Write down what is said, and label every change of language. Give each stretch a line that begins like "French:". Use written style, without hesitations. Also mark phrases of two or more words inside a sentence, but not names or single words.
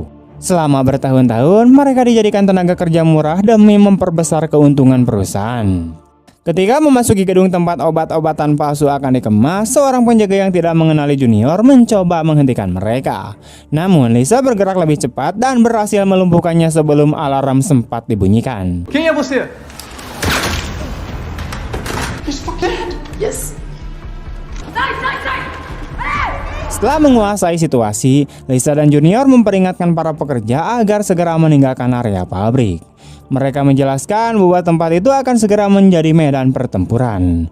Indonesian: Selama bertahun-tahun, mereka dijadikan tenaga kerja murah demi memperbesar keuntungan perusahaan. Ketika memasuki gedung tempat obat-obatan palsu akan dikemas, seorang penjaga yang tidak mengenali Junior mencoba menghentikan mereka. Namun Lisa bergerak lebih cepat dan berhasil melumpuhkannya sebelum alarm sempat dibunyikan.
Portuguese: Quem é você?
Indonesian: Setelah menguasai situasi, Lisa dan Junior memperingatkan para pekerja agar segera meninggalkan area pabrik. Mereka menjelaskan bahwa tempat itu akan segera menjadi medan pertempuran.